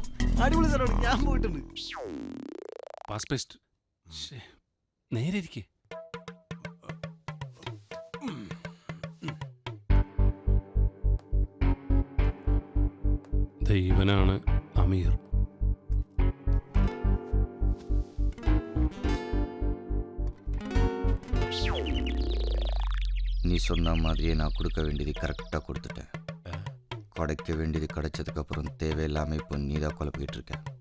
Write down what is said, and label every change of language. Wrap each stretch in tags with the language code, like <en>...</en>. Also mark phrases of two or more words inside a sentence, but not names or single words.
<ml>അടിപൊളി സ്ഥലമാണ്, ഞാൻ പോയിട്ടുണ്ട്. നേരെ ഇരിക്കേ. ഇവനാണ് അമീർ.</ml> <ta>நீ சொன்ன மாதிரியே நான் கொடுக்க வேண்டியது கரெக்டாக கொடுத்துட்டேன். கிடைக்க வேண்டியது கிடைச்சதுக்கு அப்புறம் தேவையில்லாம இப்போ நீ தான் குழப்பிக்கிட்டு இருக்க.</ta>